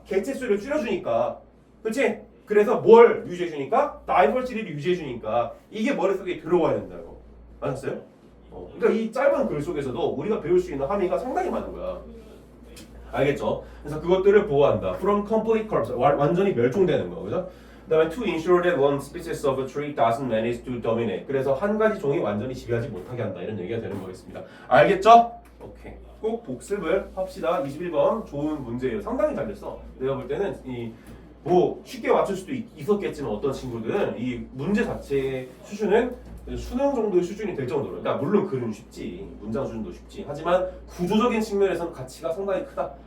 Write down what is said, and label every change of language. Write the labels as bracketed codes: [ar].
[ko] 개체 수를 줄여주니까. 그렇지? 그래서 뭘 유지해주니까? 다이버시티를 유지해주니까. 이게 머릿속에 들어와야 된다고. 알았어요? 그러니까 이 짧은 글 속에서도 우리가 배울 수 있는 함의가 상당히 많은 거야. 알겠죠? 그래서 그것들을 보호한다. [en] From complete corruption. [ko] 완전히 멸종되는 거. 그죠? 그다음에 [en] to ensure that one species of a tree doesn't manage to dominate. [ko] 그래서 한 가지 종이 완전히 지배하지 못하게 한다. 이런 얘기가 되는 거겠습니다. 알겠죠? 오케이. 꼭 복습을 합시다. 21번 좋은 문제예요. 상당히 잘 됐어. 내가 볼 때는 뭐 쉽게 맞출 수도 있었겠지만 어떤 친구들은 이 문제 자체의 수준은 수능 정도의 수준이 될 정도로, 그러니까 물론 글은 쉽지, 문장 수준도 쉽지, 하지만 구조적인 측면에서는 가치가 상당히 크다.